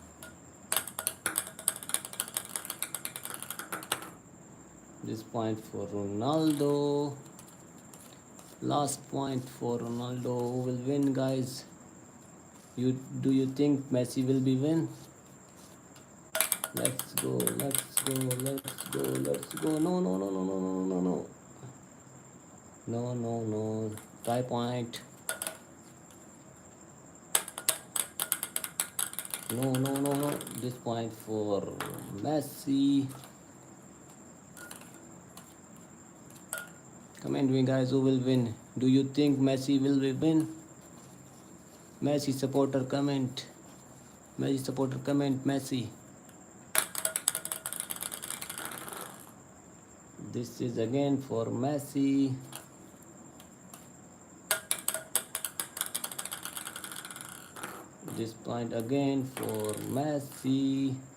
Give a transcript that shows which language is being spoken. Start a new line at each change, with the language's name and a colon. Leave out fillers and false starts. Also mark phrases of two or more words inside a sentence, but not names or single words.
English: This point for Ronaldo. Last point for Ronaldo. Who will win guys? Do you think Messi will be win? Let's go, let's go, let's go, let's go. No, no, no, no, no, no, no, no. No, no, no. Tie point. No, no, no, no. This point for Messi. Comment me guys, who will win? Do you think Messi will win? Messi supporter comment. Messi supporter comment Messi. This is again for Messi. This point again for Messi.